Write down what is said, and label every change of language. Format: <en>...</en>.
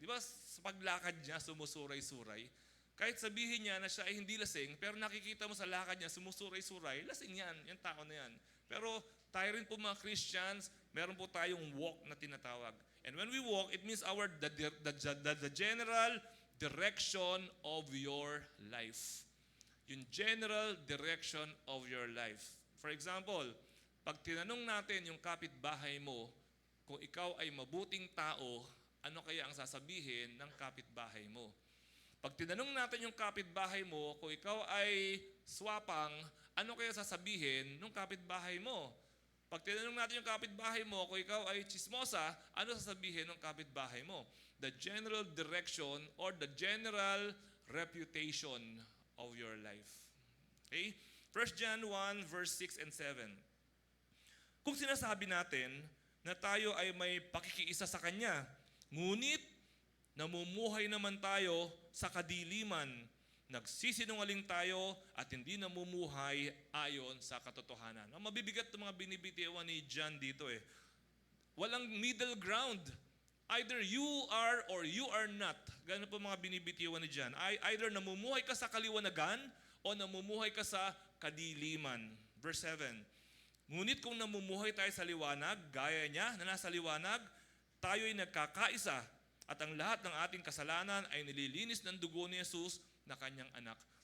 <tl>Di ba sa paglakad niya, sumusuray-suray? Kahit sabihin niya na siya ay hindi lasing, pero nakikita mo sa lakad niya, sumusuray-suray, lasing yan, yung tao na yan. Pero tayo rin po mga Christians, meron po tayong walk na tinatawag.</tl> <en>And when we walk, it means the general direction of your life.</en> <tl>Yung</tl> <en>general direction of your life. For example,</en> <tl>pag tinanong natin yung kapitbahay mo, kung ikaw ay mabuting tao, ano kaya ang sasabihin ng kapitbahay mo? Pag tinanong natin yung kapitbahay mo, kung ikaw ay swapang, ano kaya sasabihin ng kapitbahay mo? Pag tinanong natin yung kapitbahay mo, kung ikaw ay chismosa, ano sasabihin ng kapitbahay mo?</tl> <en>The general direction or the general reputation of your life. Okay? 1 John 1 verse 6 and 7.</en> <tl>Kung sinasabi natin na tayo ay may pakikiisa sa Kanya, ngunit namumuhay naman tayo sa kadiliman, nagsisinungaling tayo at hindi namumuhay ayon sa katotohanan. Mabibigat itong mga binibitiwan ni John dito eh. Walang</tl> <en>middle ground. Either you are or you are not.</en> <tl>Ganun po mga binibitiwan ni John. Either namumuhay ka sa kaliwanagan o namumuhay ka sa kadiliman. Verse 7. Ngunit kung namumuhay tayo sa liwanag, gaya niya na nasa liwanag, tayo ay nagkakaisa at ang lahat ng ating kasalanan ay nililinis ng dugo ni Jesus na kanyang anak.</tl>